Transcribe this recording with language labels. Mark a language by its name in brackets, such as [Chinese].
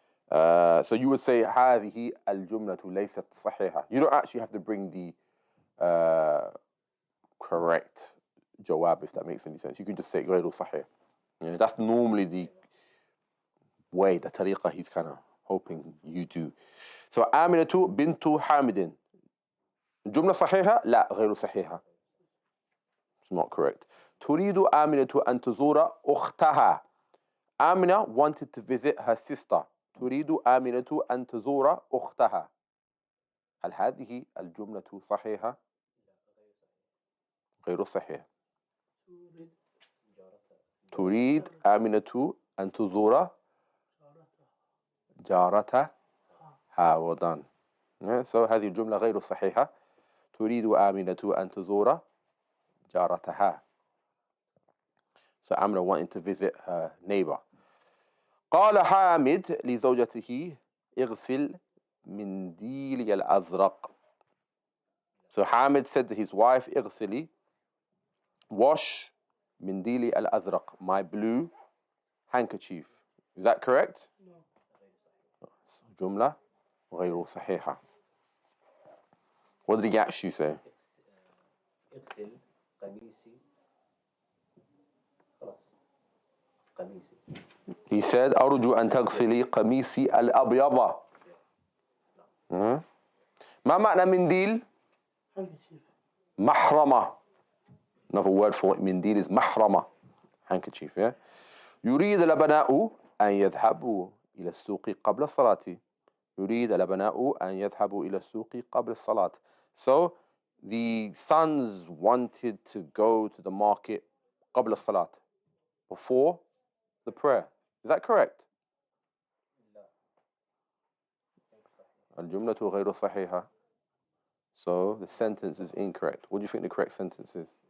[English] So you would say [Arabic] هذه الجملة ليست صحيحة. [English] You don't actually have to bring the correct jawab, if that makes any sense. You can just say [Arabic] غير صحيح. [English] Yeah, that's normally the way, the tariqah he's kind of hoping you do. [Arabic] So آمنة بنت حامد. الجملة صحيحة؟ لا غير صحيحة. [English] It's not correct. [Arabic] تريد آمنة أن تزور أختها. [English] Amina wanted to visit her sister. [Arabic] تريد آمنة أن تزور أختها. هل هذه الجملة صحيحة؟ غير صحيح. تريد آمنة أن تزور جارتها. [English] well done. [Arabic] Yeah, so هذه الجملة غير صحيحة. تريد آمنة أن تزور جارتها. [English] So Amina wanted to visit her neighbor. [Arabic] قال حامد لزوجته اغسل منديلي الأزرق. [English] So Hamid said to his wife, اغسلي, wash [Arabic] منديلي الأزرق, [English] my blue handkerchief. Is that correct? No. [Arabic] جملة غير صحيحة. [English] What did he actually say? [Arabic] اغسل قميصي. خلاص. قميصي. [English] He said [Arabic] أرجو أن تغسلي قميصي الأبيض. ما معنى منديل؟ [English] Handkerchief. [Arabic] محرمة. [English] Another word for منديل is محرمة. Handkerchief, yeah? [Arabic] يريد الأبناء أن يذهبوا إلى السوق قبل الصلاة. يريد الأبناء أن يذهبوا إلى السوق قبل الصلاة. [English] So the sons wanted to go to the market [Arabic] قبل الصلاة, [English] before the prayer. Is that correct? [Arabic] الجملة غير صحيحة. [English] So the sentence is incorrect. What do you think the correct sentence is?